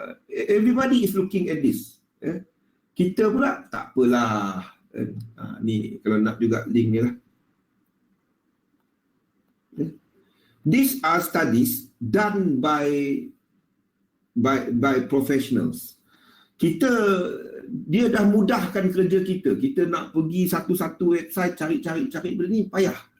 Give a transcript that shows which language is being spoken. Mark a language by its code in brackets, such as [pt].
[en] Everybody is looking at this. [ms] Kita pula tak apalah. Ni kalau nak juga link ni lah. [en] These are studies done by professionals. [ms] Dia dah mudahkan kerja kita. Kita nak pergi satu-satu website cari benda ni payah.